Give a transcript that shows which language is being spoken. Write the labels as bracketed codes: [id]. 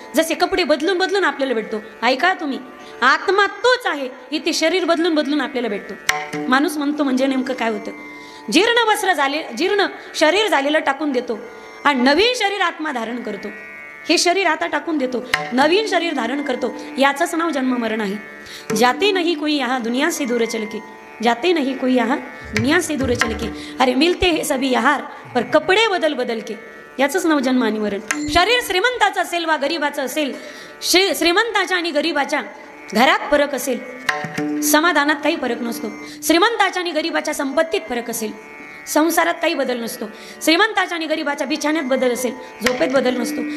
[mr] जसे कपडे बदलून बदलून आपल्याला भेटतो, ऐका तुम्ही, आत्मा तोच आहे, इथे शरीर बदलून बदलून आपल्याला भेटतो. माणूस म्हणतो म्हणजे नेमकं काय होतं, जीर्ण वस्त्र झाले, जीर्ण शरीर झालेलं टाकून देतो आणि नवीन शरीर आत्मा धारण करतो. हे शरीर आता टाकून देतो, नवीन शरीर धारण करतो. याचंच नाव जन्म मरण आहे. [hi] जाते नहीं कोई यहाँ दुनिया से दूर चल के, जाते नहीं कोई यहाँ दुनिया से दूर चल के, अरे मिलते हे सभी यहाँ पर कपडे बदल बदल के. [mr] याचंच नाव जन्म आणि मरण. शरीर श्रीमंताचं असेल वा गरीबाचं असेल, श्रीमंताच्या आणि गरीबाच्या घरात फरक असेल, समाधानात काही फरक नसतो. श्रीमंताच्या आणि गरिबाच्या संपत्तीत फरक असेल, संसारात काही बदल नसतो. श्रीमंताच्या आणि गरिबाच्या बिछाण्यात बदल असेल, झोपेत बदल नसतो.